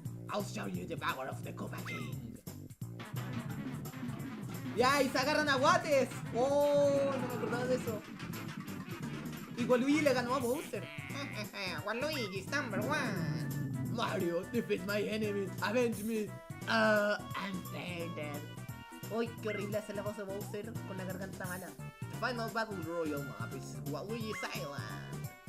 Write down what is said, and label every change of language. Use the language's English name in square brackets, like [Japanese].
[English] I'll show you the power of the Koopa King. [Spanish] ¡Ya! ¡Y se agarran a guates! ¡Oh! No me acordaba de eso. Y Waluigi le ganó a Bowser. [English] Waluigi's number one. Mario, defeat my enemies. Avenge me. I'm dead. ¡Uy! [Spanish] ¡Qué horrible hacer la voz de Bowser con la garganta mala! [English] The final battle royal map is Waluigi's Island.